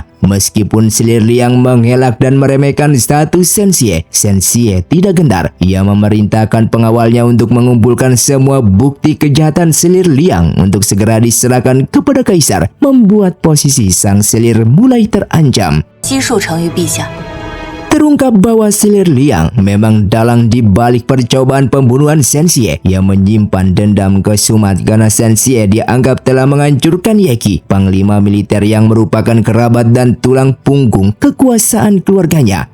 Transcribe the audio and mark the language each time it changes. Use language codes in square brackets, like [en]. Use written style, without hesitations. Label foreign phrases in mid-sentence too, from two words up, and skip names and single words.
[id] Meskipun Selir Liang mengelak dan meremehkan status Shenxie, Shenxie tidak gentar. Ia memerintahkan pengawalnya untuk mengumpulkan semua bukti kejahatan Selir Liang untuk segera diserahkan kepada kaisar, membuat posisi sang Selir mulai terancam. [zh] 悉数呈于陛下。 [id] Terungkap bahwa Selir Liang memang dalang di balik percobaan pembunuhan Shenxie yang menyimpan dendam kesumat karena Shenxie dianggap telah menghancurkan Yeki, panglima militer yang merupakan kerabat dan tulang punggung kekuasaan keluarganya.